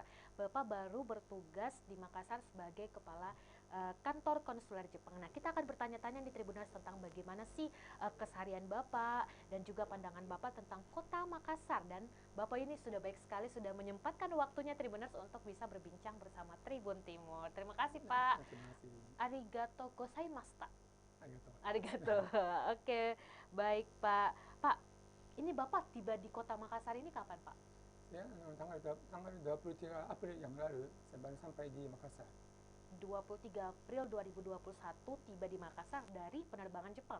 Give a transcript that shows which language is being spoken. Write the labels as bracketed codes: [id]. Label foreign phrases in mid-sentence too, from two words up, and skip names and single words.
[id] Bapak baru bertugas di Makassar sebagai Kepala Kantor Konsuler Jepang. Nah, kita akan bertanya-tanya di Tribuners tentang bagaimana sih keseharian Bapak dan juga pandangan Bapak tentang kota Makassar. Dan Bapak ini sudah baik sekali sudah menyempatkan waktunya Tribuners untuk bisa berbincang bersama Tribun Timur. Terima kasih Pak. Terima kasih. [ja] ありがとうございました. Arigatou. [id] Oke, baik Pak. Pak, ini Bapak tiba di kota Makassar ini kapan Pak? Ya, tanggal 23 April yang lalu saya baru sampai di Makassar. 23 April 2021 tiba di Makassar dari penerbangan Jepang.